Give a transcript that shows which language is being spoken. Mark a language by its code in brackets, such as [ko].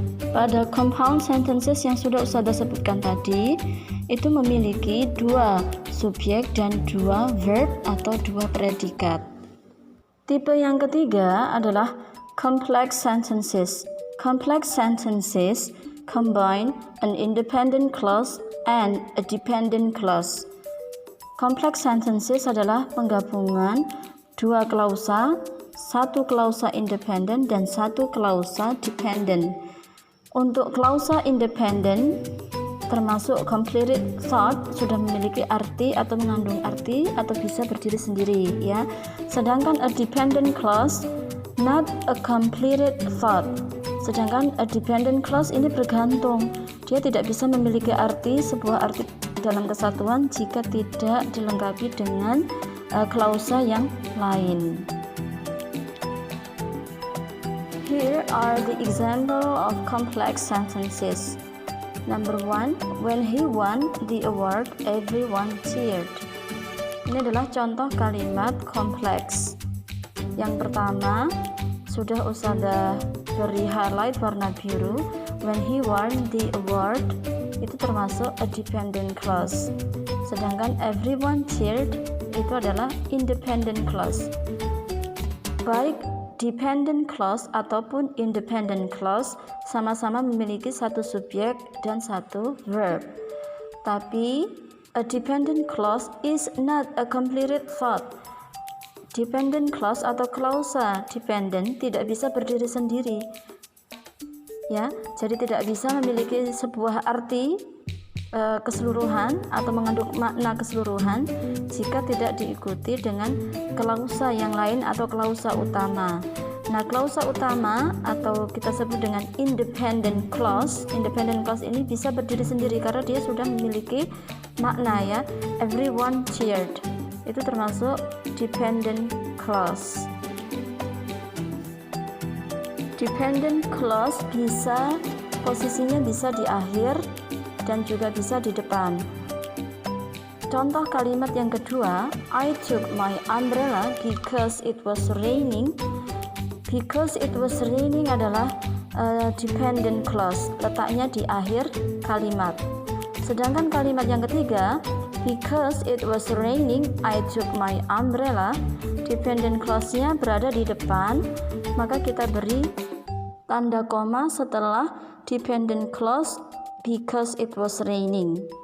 [id] Pada compound sentences yang sudah Ustazah sebutkan tadi, itu memiliki dua subjek dan dua verb atau dua predikat. Tipe yang ketiga adalah complex sentences. [en] Complex sentences combine an independent clause and a dependent clause. [id] Complex sentences adalah penggabungan dua klausa, satu klausa independen dan satu klausa dependent. Untuk klausa independen termasuk completed thought sudah memiliki arti atau mengandung arti atau bisa berdiri sendiri ya. [en] Sedangkan a dependent clause not a completed thought. [id] Sedangkan a dependent clause ini bergantung. Dia tidak bisa memiliki arti sebuah arti dalam kesatuan jika tidak dilengkapi dengan klausa yang lain. [en] Here are the example of complex sentences. Number 1, when he won the award, everyone cheered. [id] Ini adalah contoh kalimat kompleks. Yang pertama, sudah Ustazah beri highlight warna biru. [en] When he won the award, [id] itu termasuk [en] a dependent clause. [id] Sedangkan [en] everyone cheered [id] itu adalah independent clause. Baik dependent clause ataupun independent clause sama-sama memiliki satu subjek dan satu verb. [en] Tapi a dependent clause is not a completed thought. [id] Dependent clause atau klausa dependent tidak bisa berdiri sendiri. Ya, jadi tidak bisa memiliki sebuah arti keseluruhan atau mengandung makna keseluruhan jika tidak diikuti dengan klausa yang lain atau klausa utama. Nah, klausa utama atau kita sebut dengan independent clause ini bisa berdiri sendiri karena dia sudah memiliki makna ya. [en] Everyone cheered. [id] Itu termasuk dependent clause. Dependent clause posisinya bisa di akhir dan juga bisa di depan. Contoh kalimat yang kedua, [en] I took my umbrella because it was raining. Because it was raining [id] adalah dependent clause, letaknya di akhir kalimat. Sedangkan kalimat yang ketiga, [en] because it was raining, I took my umbrella, [id] dependent clause-nya berada di depan, maka kita beri tanda koma setelah dependent clause [en] because it was raining.